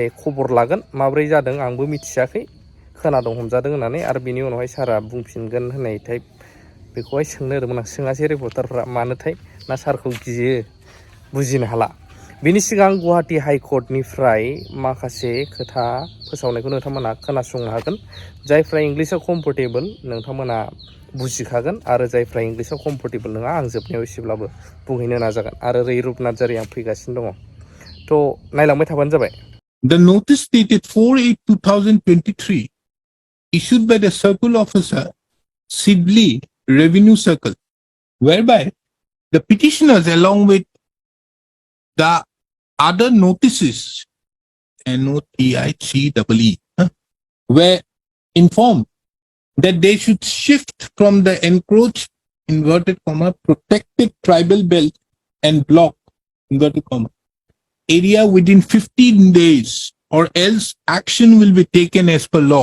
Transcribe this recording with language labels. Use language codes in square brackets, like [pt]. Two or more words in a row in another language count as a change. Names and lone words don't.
[brx] खबर लागोन माब्रै जादों आंबो मिथियाखै खोनादों हमजादों होननानै आरो बिनि उनावहाय सारा बुंफिनगोन होननाय टाइप बेखौहाय सोंनो होदोंमोन आं सोङासै रिपर्टारफ्रा मानोथाय ना सारखौ गियो बुजिनो हाला बिनि सिगां गुवाहाटि हाइकर्टनिफ्राय माखासे खोथा फोसावनायखौ नोंथांमोना खोनासंनो हागोन जायफ्रा इंलिसाव कम्फर्टेबल नोंथांमोना बुजिखागोन आरो जायफ्रा इंलिसाव कम्फर्टेबल नङा आं जोबनायाव एसेब्लाबो बुंहैनो नाजागोन आरो रैरुप नार्जारि आं फैगासिनो दङ थ' नायलांबाय थाबानो जाबाय [en] The notice dated 4/8/2023 issued by the Circle Officer, Sidley Revenue Circle, whereby the petitioners along with the other notices, NOTICEE, were informed that they should shift from the encroached, inverted comma, protected tribal belt and block, inverted comma, area within 15 days or else action will be taken as per law.